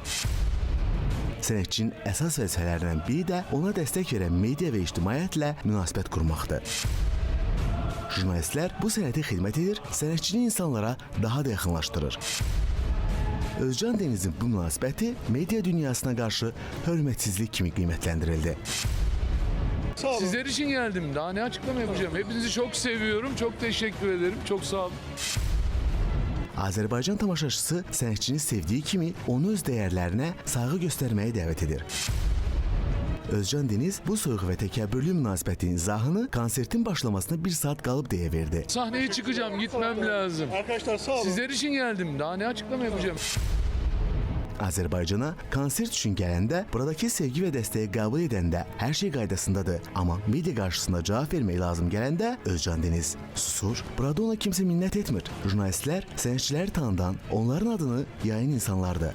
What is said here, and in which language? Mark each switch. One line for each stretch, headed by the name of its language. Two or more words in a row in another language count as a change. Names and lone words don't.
Azerbaijani: Sənətçinin əsas vəzifələrindən biri də ona dəstək verən media və ictimaiyyətlə münasibət qurmaqdır. Jurnalistlər bu sənətə xidmət edir, sənətçini insanlara daha da yaxınlaşdırır. Özcan Denizin bu münasibəti media dünyasına qarşı hörmətsizlik kimi qiymətləndirildi.
Turkish: Sizler için geldim. Daha ne açıklama yapacağım? Hepinizi çok seviyorum. Çok teşekkür ederim. Çok sağ olun.
Azerbaijani: Azərbaycan tamaşaçısı sənətçini sevdiyi kimi onu öz dəyərlərinə sayğı göstərməyə dəvət edir. Özcan Deniz bu soyuq və təkəbbürlü münasibətin izahını konsertin başlamasına bir saat qalıb deyə verdi.
Turkish: Sahneye çıkacağım, gitmem lazım. Arkadaşlar sağ olun. Sizler için geldim. Daha ne açıklama yapacağım?
Azerbaijani: Azərbaycana konsert üçün gələndə buradakı sevgi və dəstəyi qəbul edəndə hər şey qaydasındadır. Amma media qarşısında cavab vermək lazım gələndə Özcan Deniz susur. Burada ona kimsə minnət etmir. Jurnalistlər sənətçiləri tanıdan, onların adını yayın insanlardır.